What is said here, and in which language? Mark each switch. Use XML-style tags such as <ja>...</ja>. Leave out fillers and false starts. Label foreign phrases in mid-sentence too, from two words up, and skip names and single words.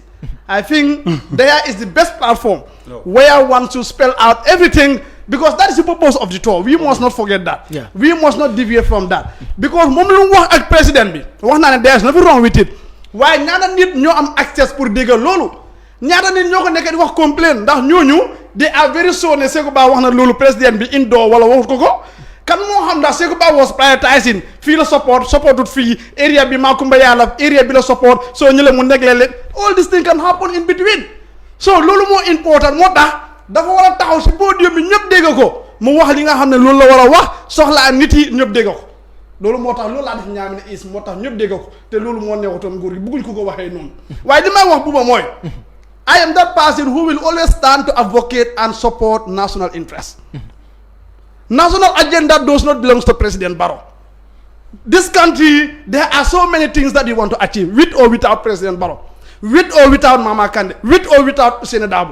<en>I think there is the best platform where one should spell out everything, because that is the purpose of the tour. We must not forget that. Yeah. We must not deviate from that.</en> <wo>Because moom wax ak president bi wax naa ne</wo> <en>there is nothing wrong with it.</en> <wo>waaye ñaata nit ñoo am access pour dégg loolu ñaata nit ñoo ko nekk di wax complain ndax ñooñu</wo> <en>they are very sure</en> <wo>ne Sekuba wax na loolu président bi indoor wala waxut ko ko. Kan moo xam ndax Sekuba</wo> <en>was prioritizing</en> <wo>fii la supportut fii area bi Makumba Yalla area bi la support soo ñële mu negle leen</wo> <en>all these things can happen in between.</en> <wo>So loolu moo important moo tax dafa war a taxaw si podium bi ñëpp dégg ko mu wax li nga xam ne loolu la war a wax soxlaa nit yi ñëpp dégg ko loolu moo tax loolu laa def ñaami ne is moo tax ñëpp dégg ko te loolu moo neexutoon nguur gi bëgguñ ko waxee noonu waaye li may wax buba mooy</wo> <en>I am that person who will always stand to advocate and support national interest. National agenda does not belong to President Barrow. This country, there are so many things that we want to achieve, with or without President Barrow, with or without Mama Kande, with or without Senator Dabo.</en>